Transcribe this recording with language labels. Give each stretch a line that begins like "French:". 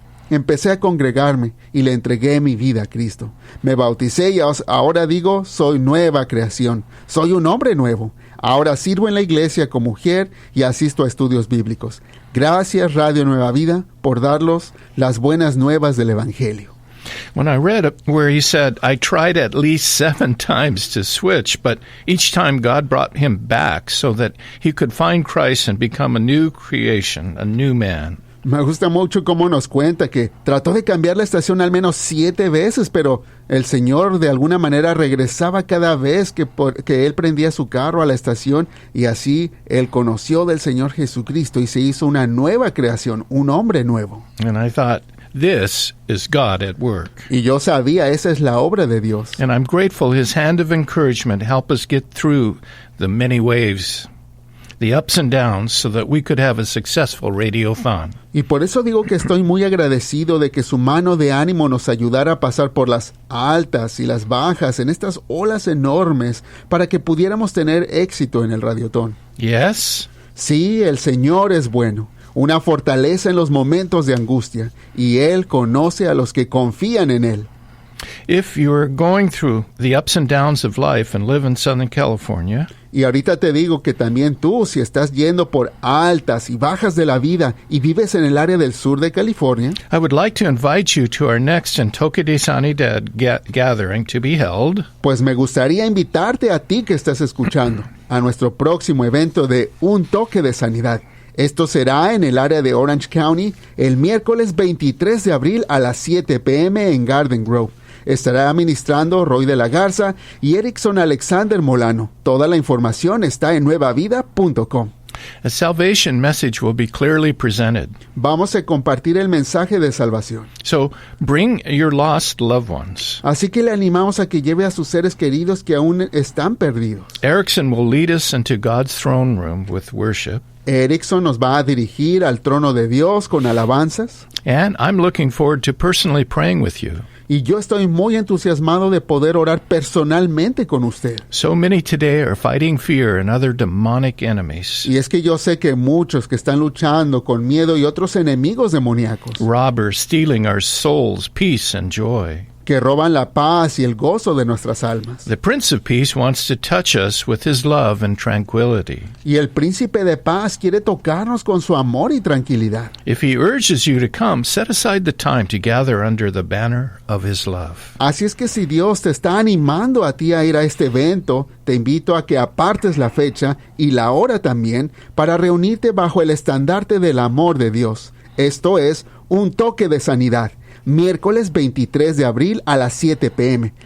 Spanish: Empecé a congregarme y le entregué mi vida a Cristo. Me bauticé y ahora digo, soy nueva creación. Soy un hombre nuevo. Ahora sirvo en la iglesia como mujer y asisto a estudios bíblicos. Gracias, Radio Nueva Vida, por darlos las buenas nuevas del Evangelio.
English: when I read where he said, I tried at least 7 times to switch, but each time God brought him back so that he could find Christ and become a new creation, a new man.
Spanish: Me gusta mucho cómo nos cuenta que trató de cambiar la estación al menos 7 veces, pero el Señor de alguna manera regresaba cada vez que él prendía su carro a la estación, y así él conoció del Señor Jesucristo y se hizo una nueva creación, un hombre nuevo.
English: And I thought, this is God at work.
Spanish: Y yo sabía, esa es la obra de Dios.
English: And I'm grateful his hand of encouragement helped us get through the many waves, the ups and downs, so that we could have a successful radiothon.
Spanish: Y por eso digo que estoy muy agradecido de que su mano de ánimo nos ayudara a pasar por las altas y las bajas en estas olas enormes para que pudiéramos tener éxito en el Radiotón.
English: Yes?
Spanish: Sí, el Señor es bueno, una fortaleza en los momentos de angustia, y Él conoce a los que confían en Él.
English: If you're going through the ups and downs of life and live in Southern California,
Spanish: y ahorita te digo que también tú, si estás yendo por altas y bajas de la vida y vives en el área del sur de California,
English: I would like to invite you to our next in Toque de Sanidad gathering to be held
Spanish: pues me gustaría invitarte a ti que estás escuchando a nuestro próximo evento de Un Toque de Sanidad. Esto será en el área de Orange County el miércoles 23 de abril a las 7 p.m. en Garden Grove. Estará administrando Roy de la Garza y Erickson Alexander Molano. Toda la información está en nuevavida.com.
English: A salvation message will be clearly presented.
Spanish: Vamos a compartir el mensaje de salvación.
English: So bring your lost loved ones.
Spanish: Así que le animamos a que lleve a sus seres queridos que aún están perdidos.
English: Erickson will lead us into God's throne room with worship.
Spanish: Erickson nos va a dirigir al trono de Dios con alabanzas.
English: And I'm looking forward to personally praying with you.
Spanish: Y yo estoy muy entusiasmado de poder orar personalmente con usted.
English: So many today are fighting fear and other demonic enemies.
Spanish: Y es que yo sé que muchos que están luchando con miedo y otros enemigos demoníacos,
English: Robbers stealing our souls, peace and joy.
Spanish: que roban la paz y el gozo de nuestras almas.
English: The Prince of Peace wants to touch us with his love and tranquility.
Spanish: Y el príncipe de paz quiere tocarnos con su amor y tranquilidad.
English: If he urges you to come, set aside the time to gather under the banner of his love.
Spanish: Así es que si Dios te está animando a ti a ir a este evento, te invito a que apartes la fecha y la hora también para reunirte bajo el estandarte del amor de Dios. Esto es Un Toque de Sanidad. Miércoles 23 de abril a las 7 p.m.